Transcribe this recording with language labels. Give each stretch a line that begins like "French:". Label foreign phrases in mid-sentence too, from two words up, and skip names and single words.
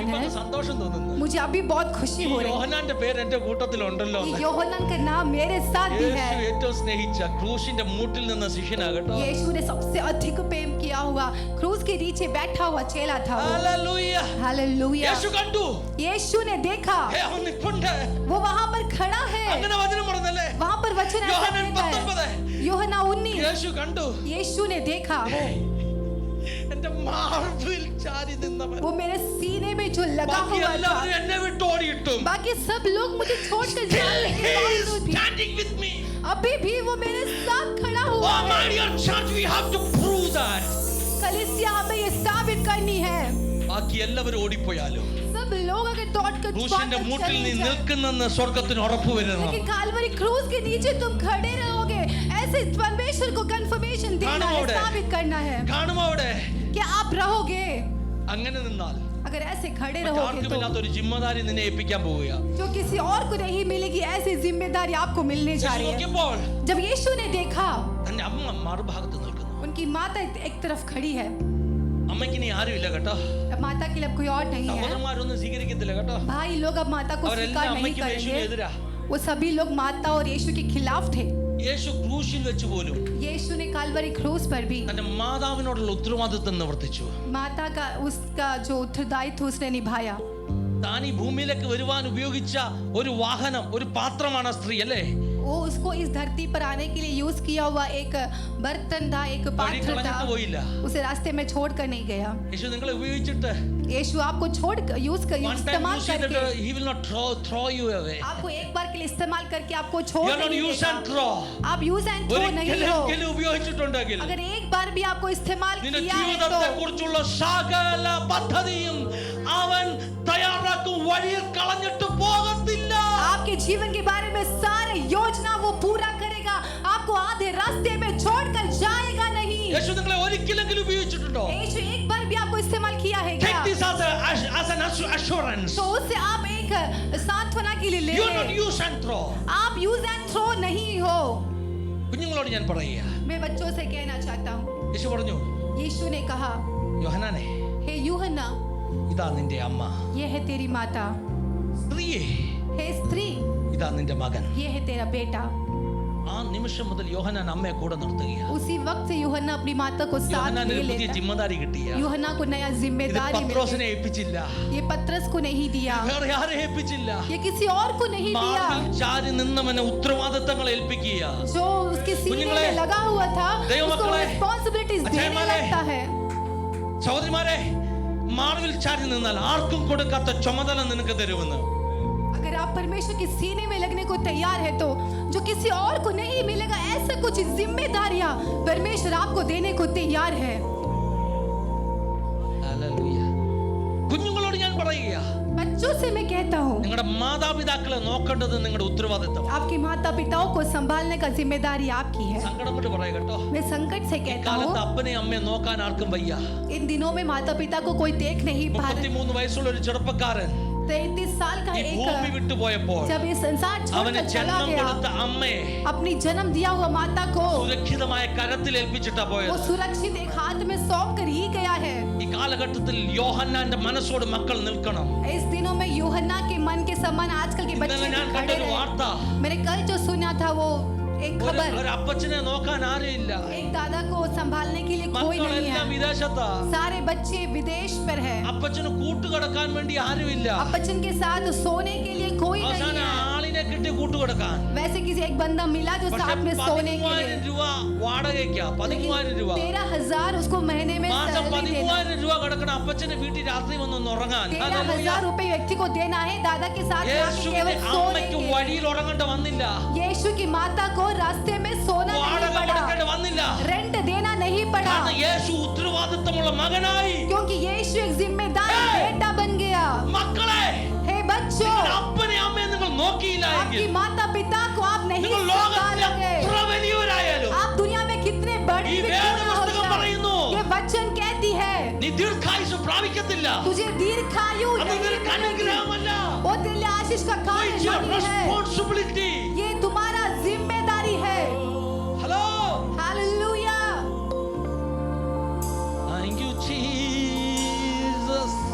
Malayalam: എനിക്ക്
Hindi: है।
Malayalam: ഇപ്പൊ സന്തോഷം തോന്നുന്നു.
Hindi: मुझे अभी बहुत खुशी
Malayalam: ഈ
Hindi: हो रही है।
Malayalam: യോഹന്നാന്റെ പേര് എന്റെ കൂട്ടത്തിലുണ്ടല്ലോ
Hindi: ये
Malayalam: എന്ന്.
Hindi: യോഹന്നാन का नाम मेरे साथ भी
Malayalam: യേശു
Hindi: है।
Malayalam: ഏറ്റവും സ്നേഹിച്ച ക്രൂശിന്റെ മൂട്ടിൽ നിന്ന് ശിഷ്യനാകട്ടോ.
Hindi: यीशु ने सबसे अधिक प्रेम किया हुआ क्रूस के नीचे बैठा हुआ चेला था वो।
Malayalam: ഹല്ലേലൂയ.
Hindi: हालेलुया।
Malayalam: യേശു കണ്ടു.
Hindi: यीशु ने देखा
Malayalam: ഹേ, അവൻ നിൽപ്പുണ്ട്.
Hindi: वो वहां पर खड़ा है।
Malayalam: അങ്ങനെ വചനം പറഞ്ഞല്ലേ?
Hindi: वहां पर वचन ऐसा
Malayalam: യോഹന്നാൻ
Hindi: कहता
Malayalam: 19.
Hindi: है। यूहन्ना 19।
Malayalam: യേശു കണ്ടു.
Hindi: यीशु ने देखा
Malayalam: എന്റെ മാർവിൽ ചാരി നിന്നവൻ.
Hindi: वो मेरे सीने में जो लगा
Malayalam: ബാക്കി
Hindi: हुआ
Malayalam: എല്ലാവരും
Hindi: था।
Malayalam: എന്നെ വിട്ട് ഓടിയിട്ടും
Hindi: बाकी सब लोग मुझे छोड़कर
English: Still
Hindi: जाने
English: he
Hindi: के
English: is
Hindi: बावजूद भी
English: standing with me.
Hindi: अभी भी वो मेरे साथ खड़ा
English: Oh
Hindi: हुआ
English: my
Hindi: है।
English: dear church, we have to prove that.
Hindi: कलीसिया हमें ये साबित करनी है।
Malayalam: ബാക്കി എല്ലാവരും ഓടിപ്പോയാലും
Hindi: सब लोग अगर दौड़कर
Malayalam: ക്രൂശിന്റെ മൂട്ടിൽ നീ നിൽക്കുന്നെന്ന് സ്വർഗത്തിന് ഉറപ്പ് വരുന്നു.
Hindi: लेकिन काल्वरी क्रूस के नीचे तुम खड़े रहोगे, ऐसे परमेश्वर को कंफर्मेशन देना है,
Malayalam: കാണുമോ അവിടെ?
Hindi: साबित करना है
Malayalam: കാണുമോ അവിടെ?
Hindi: कि आप रहोगे।
Malayalam: അങ്ങനെ നിന്നാൽ
Hindi: अगर ऐसे खड़े रहोगे
Malayalam: മറ്റാർക്കും
Hindi: तो
Malayalam: ഇല്ലാത്തൊരു ജിമ്മദാരി നിന്നെ ഏൽപ്പിക്കാൻ പോവുക.
Hindi: जो किसी और को नहीं मिलेगी ऐसी जिम्मेदारी आपको मिलने जा
Malayalam: യേശു
Hindi: रही है।
Malayalam: നോക്കിയപ്പോൾ
Hindi: जब यीशु ने देखा
Malayalam: തന്റെ അമ്മ മറുഭാഗത്ത് നിൽക്കുന്നു.
Hindi: उनकी माता एक तरफ खड़ी है।
Malayalam: അമ്മയ്ക്ക് ഇനി ആരുമില്ല കേട്ടോ.
Hindi: अब माता के लिए अब कोई और नहीं है।
Malayalam: സഹോദരന്മാരൊന്നും സ്വീകരിക്കത്തില്ല കേട്ടോ.
Hindi: भाई लोग अब माता को
Malayalam: അവരെല്ലാം
Hindi: स्वीकार नहीं
Malayalam: അമ്മയ്ക്കും യേശുവിനും
Hindi: करेंगे।
Malayalam: എതിരാ.
Hindi: वो सभी लोग माता और यीशु के खिलाफ थे।
Malayalam: യേശു ക്രൂശിൽ വെച്ച് പോലും
Hindi: यीशु ने काल्वरी क्रूस पर भी
Malayalam: തന്റെ മാതാവിനോടുള്ള ഉത്തരവാദിത്വം നിവർത്തിച്ചു.
Hindi: माता का उसका जो उत्तरदायित्व उसने निभाया।
Malayalam: താൻ ഈ ഭൂമിയിലേക്ക് വരുവാൻ ഉപയോഗിച്ച ഒരു വാഹനം, ഒരു പാത്രമാണ് സ്ത്രീ അല്ലേ?
Hindi: वो उसको इस धरती पर आने के लिए यूज किया हुआ एक बर्तन था, एक
Malayalam: വഴി
Hindi: पात्र था।
Malayalam: കളഞ്ഞിട്ട് പോയില്ല.
Hindi: उसे रास्ते में छोड़ कर नहीं गया।
Malayalam: യേശു നിങ്ങളെ ഉപയോഗിച്ചിട്ട്
Hindi: यीशु आपको छोड़ कर यूज कर
English: one time
Hindi: इस्तेमाल
English: use
Hindi: करके
English: ചെയ്തിട്ട് he will not throw you away.
Hindi: आपको एक बार के लिए इस्तेमाल करके आपको छोड़
English: You are not
Hindi: नहीं
English: use and
Hindi: देगा।
English: throw.
Hindi: आप
English: use and throw
Hindi: नहीं हो।
Malayalam: ഒരിക്കലും ഉപയോഗിച്ചിട്ടുണ്ടെങ്കിൽ
Hindi: अगर एक बार भी आपको इस्तेमाल
Malayalam: നിന്റെ
Hindi: किया है
Malayalam: ജീവിതത്തെ
Hindi: तो
Malayalam: കുറിച്ചുള്ള സകല പദ്ധതിയും അവൻ തയ്യാറാക്കും, വഴിയിൽ കളഞ്ഞിട്ട് പോകത്തില്ല.
Hindi: आपके जीवन के बारे में सारे योजना वो पूरा करेगा, आपको आधे रास्ते में छोड़कर जाएगा नहीं।
Malayalam: യേശു നിങ്ങളെ ഒരിക്കലെങ്കിലും ഉപയോഗിച്ചിട്ടുണ്ടോ?
Hindi: यीशु एक बार भी आपको इस्तेमाल किया है
English: Take
Hindi: क्या?
English: this as an assurance.
Hindi: तो उससे आप एक सांत्वना के लिए ले
English: You are not
Hindi: लें।
English: use and throw.
Hindi: आप
English: use and throw
Hindi: नहीं हो।
Malayalam: കുഞ്ഞുങ്ങളോട് ഞാൻ പറയുക,
Hindi: मैं बच्चों से कहना चाहता हूँ।
Malayalam: യേശു പറഞ്ഞു,
Hindi: यीशु ने कहा,
Malayalam: യോഹന്നാനെ,
Hindi: हे यूहन्ना,
Malayalam: ഇതാ നിന്റെ അമ്മ.
Hindi: ये है तेरी माता।
Malayalam: സ്ത്രീയെ,
Hindi: हे स्त्री,
Malayalam: ഇതാ നിന്റെ മകൻ.
Hindi: ये है तेरा बेटा।
Malayalam: ആ നിമിഷം മുതൽ യോഹന്നാൻ അമ്മയെ കൂടെ നിർത്തുകയാണ്.
Hindi: उसी वक्त से यूहन्ना अपनी माता को साथ
Malayalam: യോഹന്നാന്
Hindi: ले
Malayalam: ഒരു പുതിയ
Hindi: लेता है।
Malayalam: ജിമ്മദാരി കിട്ടിയ.
Hindi: यूहन्ना को नया
Malayalam: ഇത്
Hindi: जिम्मेदारी मिल
Malayalam: പത്രോസിനെ
Hindi: गई।
Malayalam: ഏൽപ്പിച്ചില്ല,
Hindi: ये पतरस को नहीं दिया,
Malayalam: വേറെ ആരെ ഏൽപ്പിച്ചില്ല.
Hindi: ये किसी और को नहीं दिया।
Malayalam: മാറിൽ ചാരി നിന്നവനെ ഉത്തരവാദിത്തങ്ങൾ ഏൽപ്പിക്കുക.
Hindi: जो उसके सीने
Malayalam: കുഞ്ഞുങ്ങളെ,
Hindi: में लगा हुआ था उसको
Malayalam: ദൈവമക്കളെ,
Hindi: रिस्पांसिबिलिटीज देने
Malayalam: അച്ഛന്മാരെ,
Hindi: लगता है।
Malayalam: സഹോദരിമാരെ, മാറിൽ ചാരി നിന്നാൽ ആർക്കും കൊടുക്കാത്ത ചുമതല നിനക്ക് തരുമെന്ന്.
Hindi: अगर आप परमेश्वर के सीने में लगने को तैयार है तो जो किसी और को नहीं मिलेगा ऐसा कुछ जिम्मेदारियां परमेश्वर आपको देने को तैयार है।
Malayalam: ഹല്ലേലൂയ. കുഞ്ഞുങ്ങളോട് ഞാൻ പറയുക,
Hindi: बच्चों से मैं कहता हूँ,
Malayalam: നിങ്ങളുടെ മാതാപിതാക്കളെ നോക്കേണ്ടത് നിങ്ങളുടെ ഉത്തരവാദിത്തമാണ്.
Hindi: आपके माता पिताओं को संभालने का जिम्मेदारी आपकी है।
Malayalam: സങ്കടം കൊണ്ട് പറയാ കേട്ടോ,
Hindi: मैं संकट से कहता
Malayalam: കാലത്ത്
Hindi: हूँ,
Malayalam: അപ്പനെയും അമ്മയെ നോക്കാൻ ആർക്കും വയ്യ.
Hindi: इन दिनों में माता पिता को कोई देख नहीं पा रहा।
Malayalam: 33 വയസ്സുള്ള ഒരു ചെറുപ്പക്കാരൻ
Hindi: 33 साल का
Malayalam: ഈ ഭൂമി
Hindi: एक
Malayalam: വിട്ടുപോയപ്പോൾ
Hindi: जब ये संसार
Malayalam: അവന്
Hindi: छोड़कर चला
Malayalam: ജന്മം
Hindi: गया,
Malayalam: കൊടുത്ത അമ്മയെ
Hindi: अपनी जन्म दिया हुआ माता को
Malayalam: സുരക്ഷിതമായ കരത്തിൽ ഏൽപ്പിച്ചിട്ടാ
Hindi: वो
Malayalam: പോയത്.
Hindi: सुरक्षित एक हाथ में सौंप कर ही गया है।
Malayalam: ഈ കാലഘട്ടത്തിൽ യോഹന്നാന്റെ മനസ്സോട് മക്കൾ നിൽക്കണം.
Hindi: इस दिनों में यूहन्ना के मन के समान आजकल के बच्चे
Malayalam: ഇന്നലെ ഞാൻ
Hindi: भी
Malayalam: കണ്ട
Hindi: खड़े
Malayalam: ഒരു
Hindi: रहे।
Malayalam: വാർത്ത,
Hindi: मैंने कल जो सुना था वो एक खबर,
Malayalam: ഒരു അപ്പച്ചനെ നോക്കാൻ ആരുമില്ല,
Hindi: एक दादा को संभालने के लिए कोई नहीं
Malayalam: മക്കളെല്ലാം
Hindi: है।
Malayalam: വിദേശത്താ.
Hindi: सारे बच्चे विदेश पर है।
Malayalam: അപ്പച്ചന് കൂട്ടുകിടക്കാൻ വേണ്ടി ആരുമില്ല.
Hindi: बच्चन के साथ सोने के लिए कोई नहीं
Malayalam: അവസാനം
Hindi: है।
Malayalam: ആളിനെ കിട്ടി കൂട്ടുകിടക്കാൻ.
Hindi: वैसे किसी एक बंदा मिला जो
Malayalam: പക്ഷെ
Hindi: साथ में सोने के
Malayalam: 13,000
Hindi: लिए,
Malayalam: രൂപ വാടകയ്ക്കാ. 13,000 രൂപ
Hindi: 13,000 उसको महीने में
Malayalam: മാസം.
Hindi: सैलरी देना।
Malayalam: 13,000 രൂപ കിടക്കണ അപ്പച്ചന്റെ വീട്ടിൽ രാത്രി വന്നൊന്ന് ഉറങ്ങാൻ.
Hindi: 13,000 रुपए व्यक्ति को देना है दादा के साथ जाके
Malayalam: യേശുവിന്റെ
Hindi: केवल सोने
Malayalam: അമ്മയ്ക്ക്
Hindi: के।
Malayalam: വഴിയിൽ ഉറങ്ങേണ്ട വന്നില്ല,
Hindi: यीशु की माता को रास्ते में सोना नहीं
Malayalam: വാടക
Hindi: पड़ा,
Malayalam: കൊടുക്കേണ്ട വന്നില്ല.
Hindi: रेंट देना नहीं पड़ा,
Malayalam: കാരണം യേശു ഉത്തരവാദിത്തമുള്ള മകനായി.
Hindi: क्योंकि यीशु एक जिम्मेदार बेटा बन गया।
Malayalam: മക്കളെ,
Hindi: हे बच्चों,
Malayalam: അപ്പനെ അമ്മയെ നിങ്ങൾ നോക്കിയില്ല എങ്കിൽ
Hindi: आपकी माता पिता को आप नहीं
Malayalam: നിങ്ങൾ ലോകത്തിലെ
Hindi: संभालोगे।
Malayalam: എത്ര വലിയവരായാലും
Hindi: आप दुनिया में कितने बड़े
Malayalam: ഈ
Hindi: भी क्यों ना हो
Malayalam: വേദപുസ്തകം
Hindi: जाए,
Malayalam: പറയുന്നു,
Hindi: ये वचन कहती है
Malayalam: നീ ദീർഘായുസ് പ്രാപിക്കത്തില്ല.
Hindi: तुझे दीर्घायु
Malayalam: അത്
Hindi: नहीं
Malayalam: നിനക്ക്
Hindi: मिलेगी।
Malayalam: അനുഗ്രഹമല്ല.
Hindi: वो तेरे लिए आशीष का कारण
English: It's your
Hindi: नहीं है,
English: responsibility.
Hindi: ये तुम्हारा जिम्मेदारी है।
Malayalam: ഹലോ,
Hindi: हालेलुया।
English: thank you Jesus.